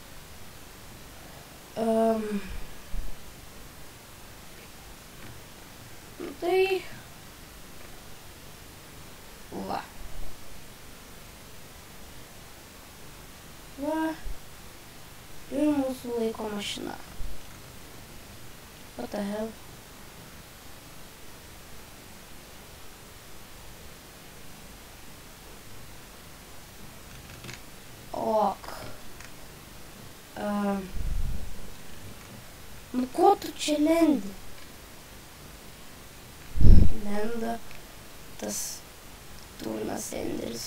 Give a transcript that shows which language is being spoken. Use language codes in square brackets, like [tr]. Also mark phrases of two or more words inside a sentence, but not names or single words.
[lt] Tai va. Va. Ir mūsų laiko mašina. [en] What the hell? Ok. [lt] Nu ko tu čia lendi? Lenda tas Turnas Enderis.